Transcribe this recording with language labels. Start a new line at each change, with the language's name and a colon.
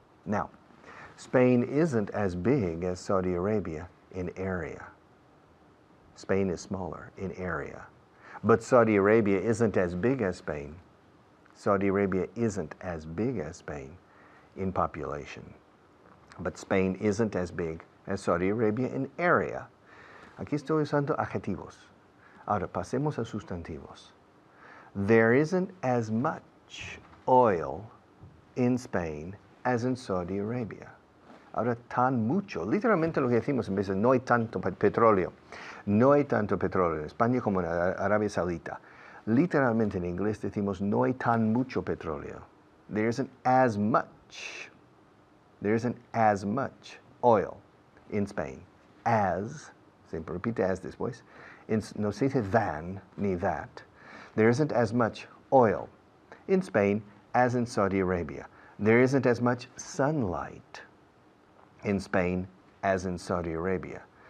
English: Now, Spain isn't as big as Saudi Arabia in area. Spain is smaller in area. But Saudi Arabia isn't as big as Spain. Saudi Arabia isn't as big as Spain in population. But Spain isn't as big as Saudi Arabia in area.
Spanish: Aquí estoy usando adjetivos. Ahora, pasemos a sustantivos.
English: There isn't as much oil in Spain as in Saudi Arabia.
Spanish: Ahora, tan mucho. Literalmente lo que decimos en vez de no hay tanto petróleo. No hay tanto petróleo en España como en Arabia Saudita. Literalmente en inglés decimos no hay tan mucho petróleo.
English: There isn't as much. There isn't as much oil in Spain as,
Spanish: siempre repite as después, no se dice than ni that.
English: There isn't as much oil in Spain as in Saudi Arabia. There isn't as much sunlight in Spain as in Saudi Arabia.